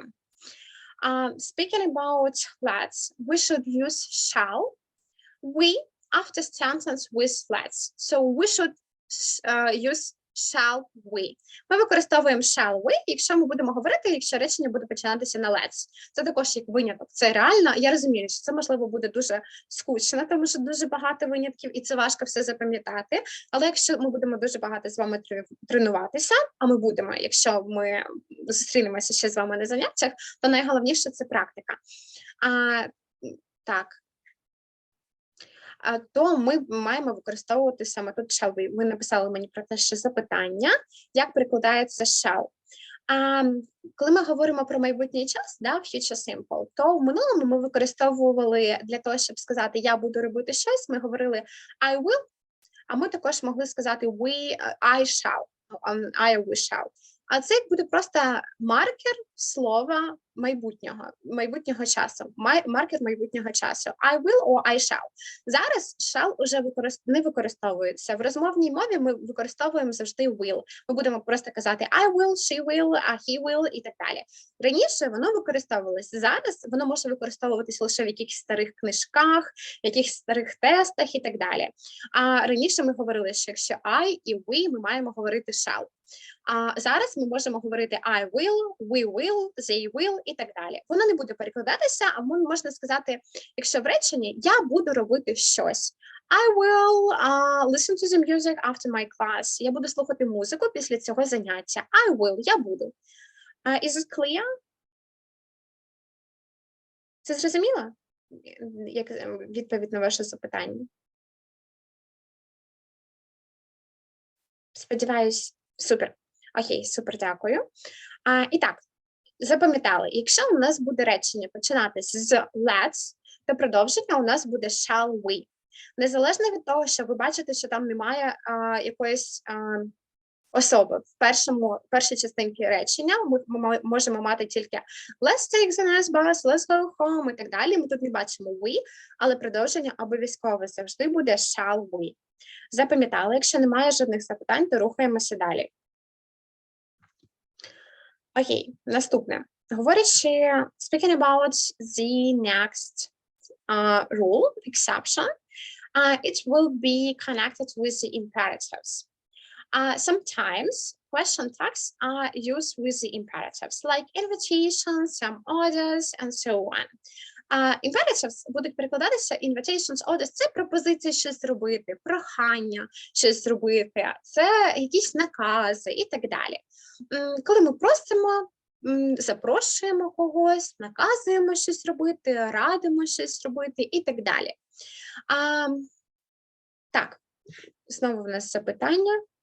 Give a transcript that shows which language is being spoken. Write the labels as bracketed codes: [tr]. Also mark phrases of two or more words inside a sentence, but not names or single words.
[en] Speaking about let's, we should use shall we after sentence with let's. So we should use shall we. [uk] Ми використовуємо [en] shall we, [uk] якщо ми будемо говорити, якщо речення буде починатися на let's. Це також як виняток. Це реально, я розумію, що це, можливо, буде дуже скучно, тому що дуже багато винятків, і це важко все запам'ятати. Але якщо ми будемо дуже багато з вами тренуватися, а ми будемо, якщо ми зустрінемося ще з вами на заняттях, то найголовніше – це практика. Так. То ми маємо використовувати саме тут [en] shall we. [uk] Ви написали мені про те, що запитання, як перекладається shall. Коли ми говоримо про майбутній час, да, [en] future simple, [uk] то в минулому ми використовували для того, щоб сказати «я буду робити щось», ми говорили [en] I will, [uk] а ми також могли сказати [en] I shall, I shall. [uk] А це буде просто маркер слова майбутнього часу. Маркер майбутнього часу. [en] I will or I shall. [uk] Зараз shall уже не використовується. В розмовній мові ми використовуємо завжди will. Ми будемо просто казати [en] I will, she will, he will [uk] і так далі. Раніше воно використовувалося. Зараз воно може використовуватися лише в якихось старих книжках, в якихось старих тестах і так далі. А раніше ми говорили, що якщо I і we, ми маємо говорити shall. А зараз ми можемо говорити [en] I will, we will, they will [uk] і так далі. Воно не буде перекладатися, а можна сказати, якщо в реченні «я буду робити щось». [en] I will listen to the music after my class. [uk] Я буду слухати музику після цього заняття. [en] I will, [uk] я буду. [en] Is it clear? [uk] Це зрозуміло? Як відповідь на ваше запитання? Сподіваюсь, супер. Окей, супер, дякую. І так, запам'ятали, якщо у нас буде речення починатися з let's, то продовження у нас буде [en] shall we. [uk] Незалежно від того, що ви бачите, що там немає якоїсь особи. В першій частинці речення ми можемо мати тільки [en] let's take the next bus, let's go home [uk] і так далі. Ми тут не бачимо we, але продовження обов'язково завжди буде [en] shall we. [uk] Запам'ятали, якщо немає жодних запитань, то рухаємося далі. Окей, наступне. Говорячи, [en] speaking about the next rule, exception, it will be connected with the imperatives. Sometimes question tags are used with the imperatives, like invitations, some orders, and so on. [uk] Imperatives будуть перекладатися [en] invitations, orders – [uk] це пропозиція щось зробити, прохання щось зробити, це якісь накази і так далі. Коли ми просимо, запрошуємо когось, наказуємо щось робити, радимо щось робити і так далі. Так, знову в нас запитання.